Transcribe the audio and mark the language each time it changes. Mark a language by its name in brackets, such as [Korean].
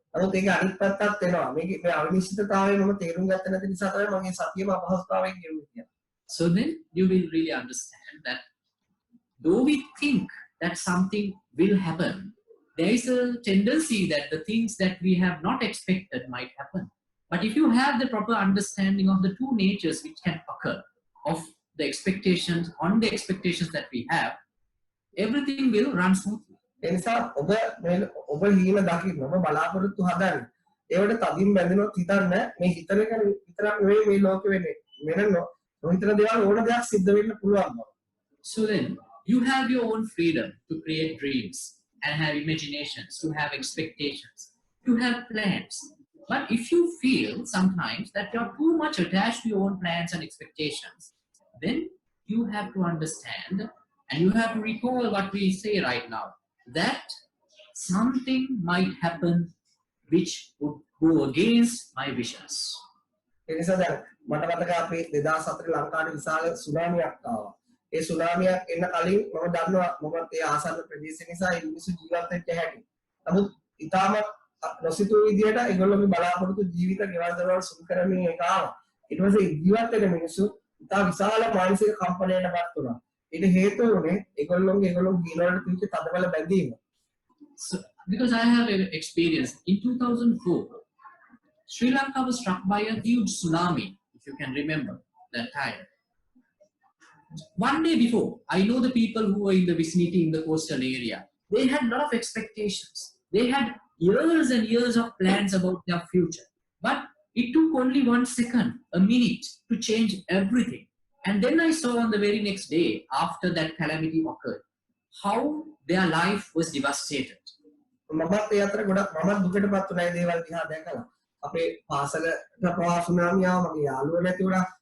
[Sinhala] නමුත් ඒක අනිත් පැත්තක් වෙනවා. මේ අවිනිශ්චිතතාවය මම තේරුම් ගත්ත නැති නිසා තමයි මගේ සතියම අපහසුතාවයෙන් ගෙවුනේ කියලා. [English] So then you will really understand that though we think that something will happen, there is a tendency that the things that we have not expected might happen. But if you have the proper understanding of the two natures which can occur of the expectations that we have, everything will run smoothly. [Sinhala] ඒ නිසා ඔබ හීන දකින්න ඔබ බලාපොරොත්තු හදන්න. ඒවට තදින් බැඳෙනොත් හිතන්න මේ හිතන එක විතරක් නෙවෙයි මේ ලෝකෙ වෙන්නේ. වෙන නොහිතන දේවල් ඕන දෙයක් සිද්ධ වෙන්න පුළුවන්. [English] So then you have your own freedom to create dreams and have imaginations, to have expectations, to have plans. But if you feel sometimes that you're too much attached to your own plans and expectations, then you have to understand and you have to recall what we say right now, that something might happen which would go against my wishes. [Sinhala] ඒ නිසා දැන් මට මතක අපි 2004 ලංකාවේ විශාල සුනාමියක් ආවා. ඒ සුනාමියක් එන්න කලින් මම දන්නවා මොකද ඒ ආසන්න ප්‍රදේශ නිසා ඒ මිනිස්සු ජීවත් වෙච්ච හැටි. නමුත් ඊටාම නොසිතූ විදියට ඒගොල්ලෝගේ බලාපොරොත්තු ජීවිත ගෙවල් දරවල් සුන් කරමින් ඒක ආවා. ඊට පස්සේ ජීවත් වෙන මිනිස්සු ඉතා විශාල මානසික කම්පනයකටපත් වුණා. ඊට හේතුව උනේ ඒගොල්ලෝගේ ජීවවලට තිබිච්ච තදබල බැඳීම. [English] So, because I have experience in 2004, Sri Lanka was struck by a huge tsunami, if you can remember that time. One day before, I know the people who were in the vicinity in the coastal area, they had a lot of expectations. They had years and years of plans about their future. But it took only 1 second, a minute, to change everything. And then I saw on the very next day, after that calamity occurred, how their life was devastated. [Sinhala] මමත් ඒ අතර ගොඩක් මමත් දුකටපත් වුණා ඒ දේවල් දිහා දැකලා. අපේ පාසලට ප්‍රවාහ සුනාමිය ආව මගේ යාළුවෝ නැති වුණා.